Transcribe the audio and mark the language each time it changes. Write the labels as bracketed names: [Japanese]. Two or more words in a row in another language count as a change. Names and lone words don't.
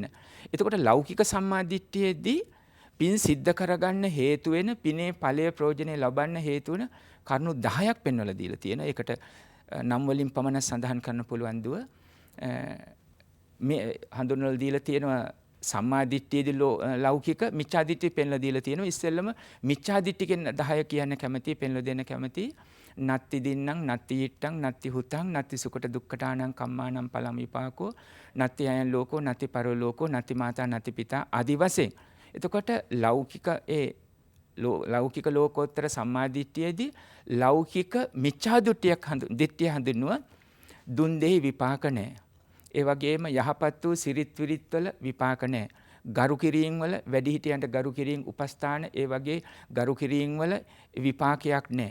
[Sinhala] එතකොට ලෞකික සම්මාදිට්ඨියේදී පින් සිද්ධ කරගන්න හේතු වෙන පිනේ ඵලය ප්‍රයෝජනෙ ලබන්න හේතු වෙන කරුණු 10ක් පෙන්වලා දීලා තියෙනවා. ඒකට නම් වලින් පමණ සඳහන් කරන්න පුළුවන් දුව මේ හඳුන්වලා දීලා තියෙනවා සම්මාදිට්ඨියේදී ලෞකික මිච්ඡාදිට්ඨිය පෙන්ලා දීලා තියෙනවා. ඉස්සෙල්ලම මිච්ඡාදිට්ඨියකින් 10 කියන්න කැමති පෙන්ලා දෙන්න කැමති. [Pali] නත්ති දින්නම් නත්ති යිට්ටං නත්ති හුතං නත්ති සුකට දුක්ඛටානං කම්මානම් පලම් විපාකෝ නත්ති අයන් ලෝකෝ නත්ති පරලෝකෝ නත්ති මාතා නත්ති පිතා ආදි වශයෙන්. [Sinhala] එතකොට ලෞකික ලෝකෝත්තර සම්මාදිට්ඨියේදී ලෞකික මිච්ඡාදිට්ඨිය හඳුන්වනවා දුන් දෙහි විපාක නැහැ. ඒ වගේම යහපත් වූ සිරිත් විරිත් වල විපාක නැහැ. ගරු කිරීම වල වැඩිහිටියන්ට ගරු කිරීම උපස්ථාන ඒ වගේ ගරු කිරීම වල විපාකයක් නැහැ.